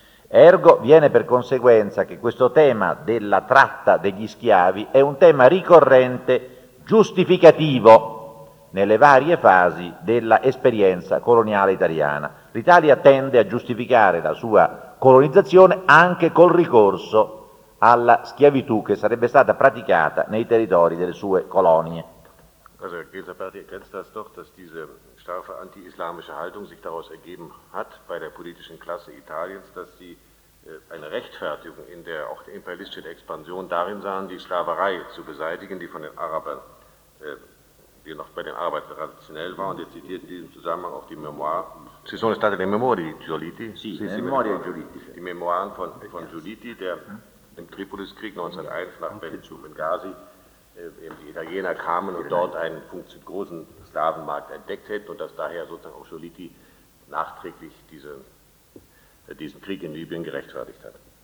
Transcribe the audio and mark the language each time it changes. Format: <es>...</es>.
<it>Ergo viene per conseguenza che questo tema della tratta degli schiavi è un tema ricorrente, giustificativo nelle varie fasi della esperienza coloniale italiana. L'Italia tende a giustificare la sua colonizzazione anche col ricorso alla schiavitù che sarebbe stata praticata nei territori delle sue colonie.</it> <de>Also Ghisalberti ergänzt das doch, dass diese starke anti-islamische Haltung sich daraus ergeben hat bei der politischen Klasse Italiens, dass sie eine Rechtfertigung in der auch der imperialistischen Expansion darin sahen, die Sklaverei zu beseitigen, die von den Arabern, die noch bei den Arabern traditionell war, und er zitiert in diesem Zusammenhang auch die Memoir.</de> <it>Ci sono state le memorie di Giolitti? Sì, sì, sì, memorie di Giolitti.</it> <de>Die Memoiren von Giolitti, der im Tripoliskrieg 1901 nach Benghazi, eben die Italiener kamen und dort einen großen Sklavenmarkt entdeckt hätten und dass daher sozusagen auch Giolitti nachträglich diesen Krieg in Libyen gerechtfertigt hat.</de>